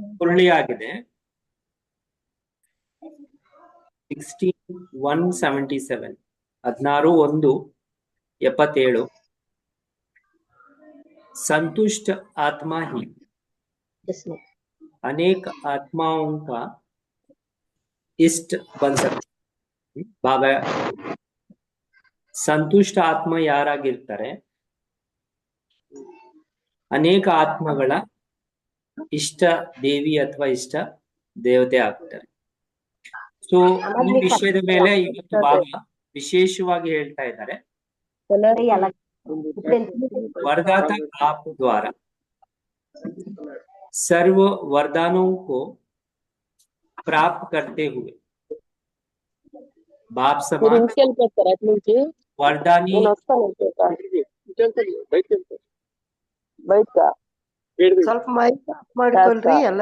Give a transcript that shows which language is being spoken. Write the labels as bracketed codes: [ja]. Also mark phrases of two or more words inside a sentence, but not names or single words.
[kn] ಸುರುಳಿ ಆಗಿದೆ [hi] 16,177 16,177 संतुष्ट आत्मा ही अनेक आत्माओं का इष्ट बन सकते। [kn] बाबा ಸಂತುಷ್ಟ ಆತ್ಮ ಯಾರಾಗಿರ್ತಾರೆ ಅನೇಕ ಆತ್ಮಗಳ ಇಷ್ಟ ದೇವಿ ಅಥವಾ ಇಷ್ಟ ದೇವತೆ ಆಗ್ತಾರೆ. ಸೊ ಈ ವಿಷಯದ ಮೇಲೆ ಇವತ್ತು ಬಾಬಾ ವಿಶೇಷವಾಗಿ ಹೇಳ್ತಾ ಇದ್ದಾರೆ. [hi] वरदाता आप द्वारा सर्व वरदानों को प्राप्त करते हुए बाप समान वरदानी [kn] ಸ್ವಲ್ಪ ಮೈಕ್ ಆಫ್ ಮಾಡ್ಕೊಳ್ರಿ ಎಲ್ಲ.